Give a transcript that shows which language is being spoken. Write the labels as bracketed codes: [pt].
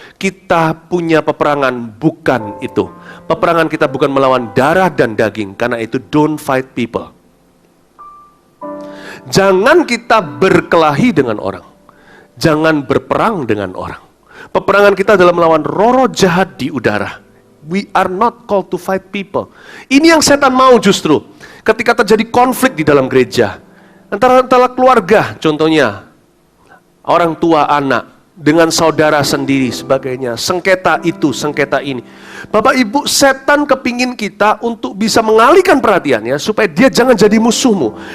[id] Kita punya peperangan bukan itu. Peperangan kita bukan melawan darah dan daging, karena itu [en] don't fight people. [id] Jangan kita berkelahi dengan orang. Jangan berperang dengan orang. Peperangan kita adalah melawan roh-roh jahat di udara. [en] We are not called to fight people. [id] Ini yang setan mau justru. Ketika terjadi konflik di dalam gereja, antara keluarga, contohnya orang tua anak, dengan saudara sendiri sebagainya, sengketa itu, sengketa ini. Bapak Ibu, setan kepingin kita untuk bisa mengalihkan perhatiannya supaya dia jangan jadi musuhmu.